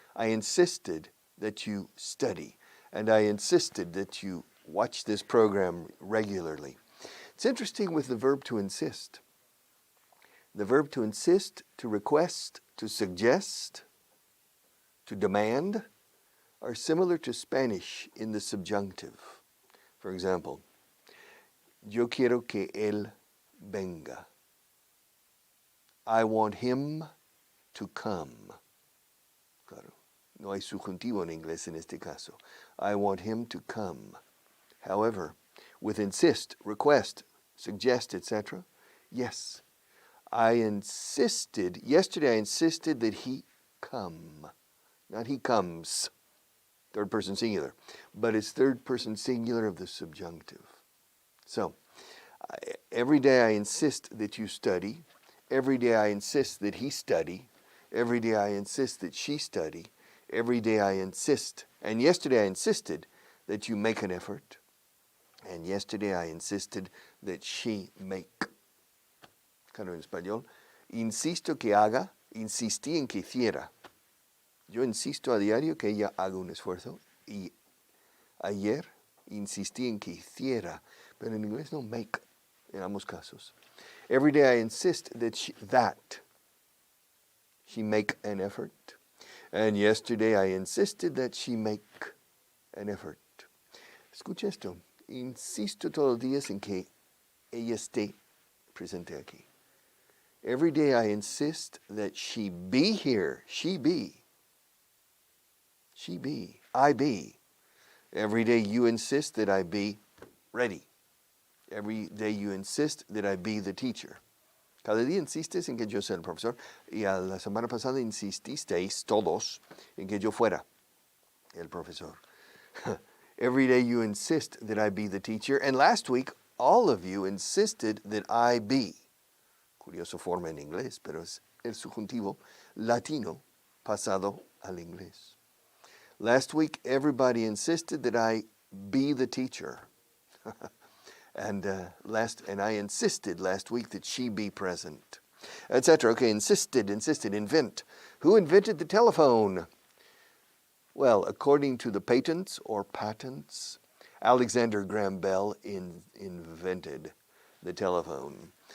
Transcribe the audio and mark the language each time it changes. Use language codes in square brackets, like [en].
[en] I insisted that you study. And I insisted that you watch this program regularly. It's interesting with the verb to insist. The verb to insist, to request, to suggest, to demand are similar to Spanish in the subjunctive. For example, [es] yo quiero que él venga. [en] I want him to come. [es] Claro, no hay subjuntivo en inglés en este caso. [en] I want him to come. However, with insist, request, suggest, etc., yes. Yesterday I insisted that he come. Not he comes, third person singular, but it's third person singular of the subjunctive. So, every day I insist that you study. Every day I insist that he study. Every day I insist that she study. Every day I insist. And yesterday I insisted that you make an effort. And yesterday I insisted that she make. [es] Claro, en español, insisto que haga, insistí en que hiciera. Yo insisto a diario que ella haga un esfuerzo y ayer insistí en que hiciera, pero en inglés no make en ambos casos. [en] Every day I insist that she make an effort, and yesterday I insisted that she make an effort. [es] Escucha esto, insisto todos los días en que ella esté presente aquí. [en] Every day I insist that she be here. She be. I be. Every day you insist that I be ready. Every day you insist that I be the teacher. [es] Cada día insistes en que yo sea el profesor. Y a la semana pasada insististeis todos en que yo fuera el profesor. [en] Every day you insist that I be the teacher. And last week, all of you insisted that I be. [es] Curioso forma en inglés, pero es el subjuntivo latino pasado al inglés. [en] Last week, everybody insisted that I be the teacher. and I insisted last week that she be present, etc. Okay, insisted, invent. Who invented the telephone? Well, according to the patents, Alexander Graham Bell invented the telephone.